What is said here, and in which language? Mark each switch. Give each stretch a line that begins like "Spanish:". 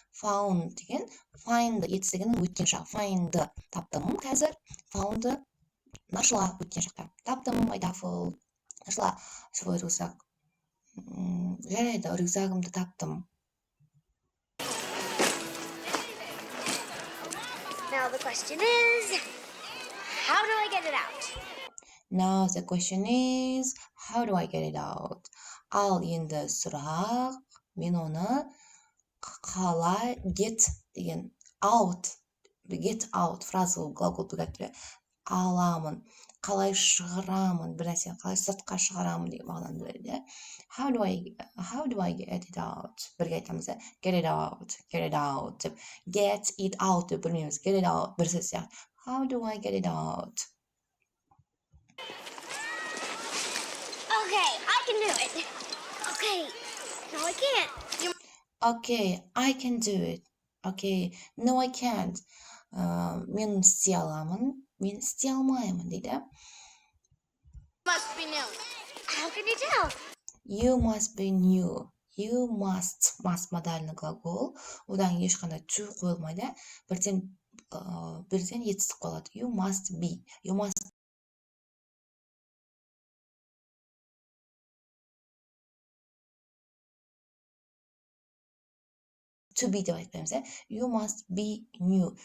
Kazakh: Found деген, find, it's деген өткен шақ. Find, таптым қазір. Found,
Russian: нашла
Kazakh: өткен шақта. Таптым
English: my duffel.
Russian: Нашла свой рюкзак.
Kazakh: Жарайды, рюкзагымды таптым.
English: Now the question is, how do I get it out? Now the question is, how do I get it out?
Kazakh: Ал енді сұрақ, мен оны қалай get деген out,
Russian: фраза глагол
Kazakh: бігәттірі, аламын, қалай шығырамын, бір нәрсені қалай сыртқа шығарамын деген мағынаны біледі.
English: How do I get it out?
Kazakh: Бірге айтамыз,
English: get it out
Kazakh: деп.
English: Get it out
Kazakh: деп білмейміз.
English: Get it out
Kazakh: бір сөз сияқты.
English: How do I get it out? Okay, I can do it. Okay, no, I can't. Okay, I can do it. Okay, no I can't.
Kazakh: Men істей аламын, мен істей алмаймын дейді.
English: Must be new. How can you tell? You must be new. You must
Russian: модальный глагол.
Kazakh: Одан ешқандай to қойылмайды. Бірден етістік қойылады.
English: You must be. You must to be
Kazakh: деп айтпаймыз,
English: You must be new.